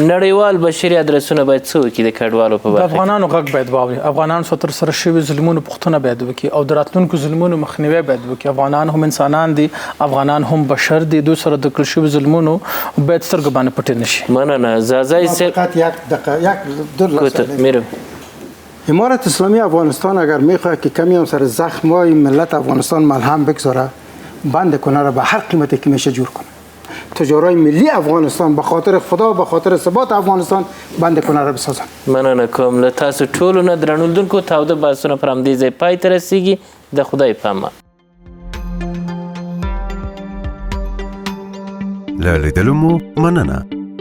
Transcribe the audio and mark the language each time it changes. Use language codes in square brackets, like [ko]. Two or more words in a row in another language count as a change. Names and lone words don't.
[ps] نړیوال بشري ادرسونه باید څه وکړي د کډوالو په برخه کې؟ افغانانو غږ باید واوري، افغانان تر سره شوي ظلمونو پوښتنه باید وکړي او د راتلونکو ظلمونو مخنیوی باید وکړي. افغانان هم انسانان دي، افغانان هم بشر دي، دوی سره د کړل شوي ظلمونو باید سترګې باندې پټې نه شي. مننه. زازای صاحب [fa] فقط یک میرم. امارت اسلامی افغانستان اگر میخواد که کمی هم سر زخم های ملت افغانستان ملهم بگذاره، بند کنه را به هر قیمتی که میشه جور کنه. تجارای ملی افغانستان به خاطر خدا، به خاطر ثبات افغانستان بند کنه را بسازن. [ps] مننه کوم له تاسو ټولو نه درنولیدونکو. تاوده بحثونه پر همدې ځای پای ته رسیږي. د خدای په امان. له لیدلو مو مننه.